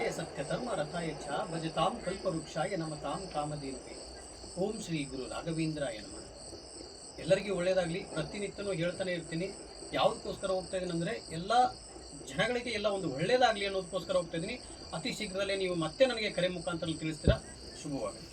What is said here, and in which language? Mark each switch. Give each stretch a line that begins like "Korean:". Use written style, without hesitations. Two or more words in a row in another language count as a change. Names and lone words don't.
Sanskrit: सत्यधर्म रथाय च भजतां कल्पवृक्षाय नमतां कामधेनुवे. ಓಂ ಶ್ರೀ ಗುರು ರಾಘವೇಂದ್ರಾಯ ನಮಃ.
Kannada: ಎಲ್ಲರಿಗೂ ಒಳ್ಳೆಯದಾಗಲಿ. ಪ್ರತಿನಿತ್ಯನೂ ಹೇಳ್ತಾನೆ ಇರ್ತೀನಿ. ಯಾವುದಕ್ಕೋಸ್ಕರ ಹೋಗ್ತಾ ಇದ್ದೀನಿ ಅಂದರೆ ಎಲ್ಲ ಜನಗಳಿಗೆ ಎಲ್ಲ ಒಂದು ಒಳ್ಳೆಯದಾಗಲಿ ಅನ್ನೋದಕ್ಕೋಸ್ಕರ ಹೋಗ್ತಾ ಇದ್ದೀನಿ. ಅತಿ ಶೀಘ್ರದಲ್ಲೇ ನೀವು ಮತ್ತೆ ನನಗೆ ಕರೆ ಮುಖಾಂತರ ತಿಳಿಸ್ತೀರಾ. ಶುಭವಾಗಲಿ.